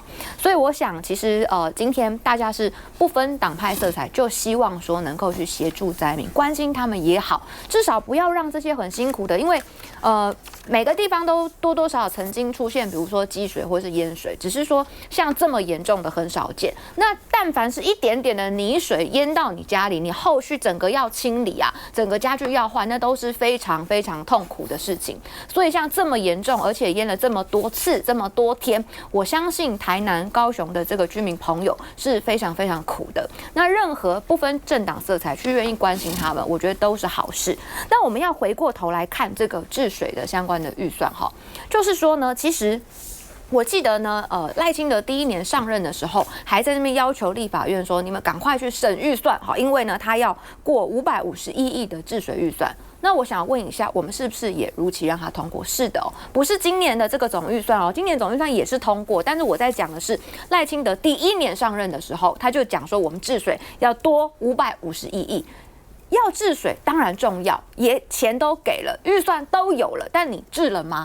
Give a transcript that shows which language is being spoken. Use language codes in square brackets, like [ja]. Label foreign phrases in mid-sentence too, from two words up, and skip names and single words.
[zh] 所以我想，其實今天大家是不分黨派色彩，就希望說能夠去協助災民，關心他們也好，至少不要讓這些很辛苦的，因為每個地方都多多少少曾經出現，比如說積水或是淹水，只是說像這麼嚴重的很少見。那但凡是一點點的泥水淹到你家裡，你後續整個要清理啊，整個家具要換，那都是非常非常痛苦的事情。所以像這麼嚴重，而且淹了這麼多次、這麼多天，我相信台南、高雄的這個居民朋友是非常非常苦的。那任何不分政黨色彩去願意關心他們，我覺得都是好事。那我們要回過頭來看這個治水的相關的預算哈，就是說呢，其實我記得呢，賴清德第1年上任的時候，還在那邊要求立法院說，你們趕快去審預算哈，因為呢，他要過551 億的治水預算。那我想問一下，我們是不是也如期讓他通過？是的哦，不是今年的這個總預算哦，今年總預算也是通過，但是我在講的是賴清德第1年上任的時候，他就講說我們治水要多551億。要治水當然重要，也錢都給了，預算都有了，但你治了嗎？